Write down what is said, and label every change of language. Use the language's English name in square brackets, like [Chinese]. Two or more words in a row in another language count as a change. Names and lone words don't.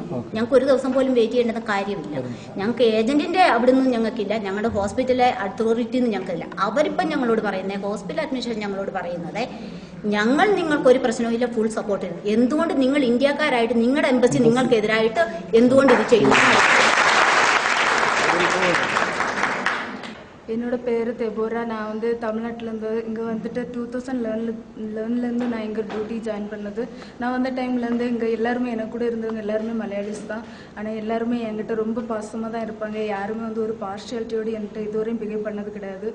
[Malayalam] ഞങ്ങൾക്ക് ഒരു ദിവസം പോലും വെയിറ്റ് ചെയ്യേണ്ട കാര്യമില്ല. ഞങ്ങൾക്ക് ഏജന്റിന്റെ അവിടെ നിന്നും ഞങ്ങൾക്കില്ല, ഞങ്ങളുടെ ഹോസ്പിറ്റലിലെ അതോറിറ്റി ഞങ്ങൾക്കില്ല. അവരിപ്പം ഞങ്ങളോട് പറയുന്നത്, [English] hospital administration [Malayalam] ഞങ്ങളോട് പറയുന്നത്, ഞങ്ങൾ നിങ്ങൾക്കൊരു പ്രശ്നമില്ല, [English] full support [Malayalam] ചെയ്യുന്നു. എന്തുകൊണ്ട് നിങ്ങൾ ഇന്ത്യക്കാരായിട്ട് നിങ്ങളുടെ എംബസി നിങ്ങൾക്കെതിരായിട്ട് എന്തുകൊണ്ട് ഇത് ചെയ്യുന്നു? [Tamil] என்னோட பேர் தெபோரா. நான் வந்து தமிழ்நாட்டிலேருந்து இங்கே வந்துட்டு 2011லேருந்து நான் இங்கே [English] duty join [Tamil] பண்ணது. நான் வந்த டைம்லேருந்து இங்கே எல்லாருமே எனக்கு கூட இருந்தவங்க எல்லாருமே மலையாளிஸ் தான். ஆனால் எல்லாருமே என்கிட்ட ரொம்ப பாசமாக தான் இருப்பாங்க. யாருமே வந்து ஒரு பார்ஷியாலிட்டியோடு என்கிட்ட இதுவரையும் பிஹேவ் பண்ணது கிடையாது.